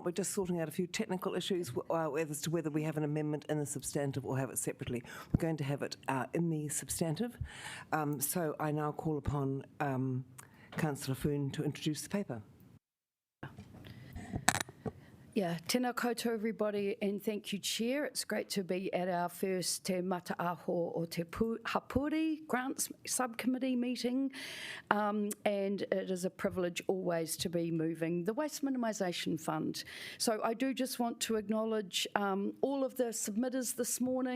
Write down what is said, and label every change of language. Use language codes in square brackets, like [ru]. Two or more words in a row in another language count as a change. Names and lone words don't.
[en] We're just sorting out a few technical issues as to whether we have an amendment in the substantive or have it separately. We're going to have it in the substantive. So I now call upon Councillor Foon to introduce the paper. Yeah, [mi] tēnā koutou [en] everybody, and thank you, Chair. It's great to be at our first Te Mataaho o Te Hapori Grants Subcommittee meeting, and it is a privilege always to be moving the Waste Minimisation Fund. So I do just want to acknowledge all of the submitters this morning.